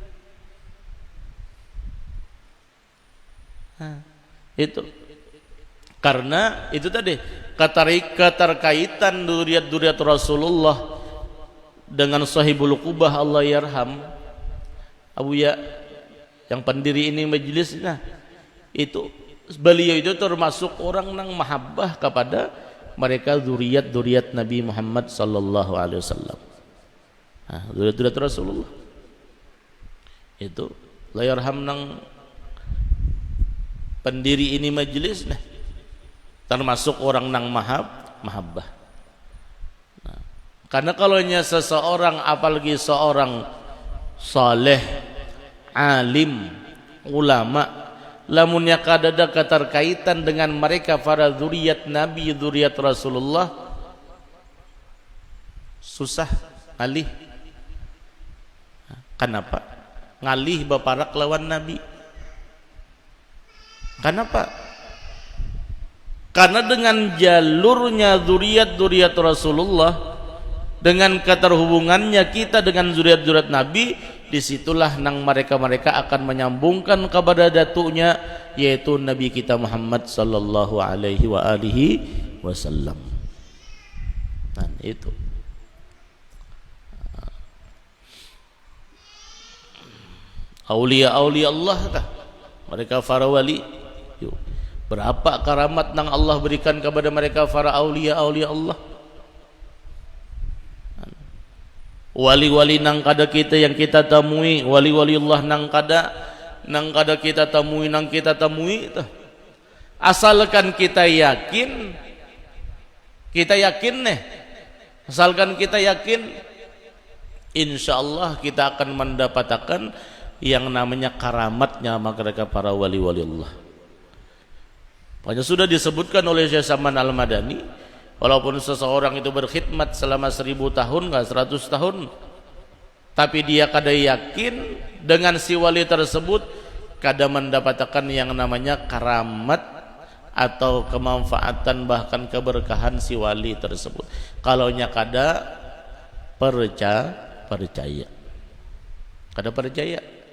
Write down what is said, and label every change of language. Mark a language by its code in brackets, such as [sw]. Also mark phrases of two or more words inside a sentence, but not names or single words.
[id] Itu karena itu tadi keterkaitan zuriat Rasulullah dengan [ar] صاحب القبة الله يرحم [id] Abu Ya yang pendiri ini majelis. Nah, itu beliau itu termasuk orang nang mahabbah kepada mereka zuriat Nabi Muhammad [ar] صلى الله عليه وسلم. [id] Nah, zuriat Rasulullah itu [ar] الله يرحم [id] nang pendiri ini majelis, nah, termasuk orang nang mahabbah. Nah, karena kalaunya seseorang, apalagi seorang saleh, alim, ulama, [bjn] lamunnya kadada [id] keterkaitan dengan mereka para zuriat Nabi, zuriat Rasulullah, susah ngalih. [bjn] Kenapa? Ngalih baparak lawan Nabi. [id] Kenapa? Karena dengan jalurnya zuriat Rasulullah, dengan keterhubungannya kita dengan zuriat Nabi, disitulah nang mereka akan menyambungkan kepada datunya, yaitu Nabi kita Muhammad [ar] صلى الله عليه وسلم. [id] Nah, itu. [ar] أولياء الله [id] kah? Mereka para wali. Berapa karamat nang Allah berikan kepada mereka para [ar] أولياء الله. [id] Wali-wali [bjn] nang kada [id] kita yang kita temui, wali-wali Allah [bjn] nang kada [id] kita temui, asalkan kita yakin nih, asalkan kita yakin, insyaallah kita akan mendapatkan yang namanya karamatnya mereka para wali-wali Allah. Banyak sudah disebutkan oleh Syekh Saman Al-Madani, walaupun seseorang itu berkhidmat selama 1000 tahun, enggak 100 tahun, tapi dia kada yakin dengan si wali tersebut, kada mendapatkan yang namanya karamat atau kemanfaatan bahkan keberkahan si wali tersebut. [bjn] Kalaunya kada percaya. Kada percaya.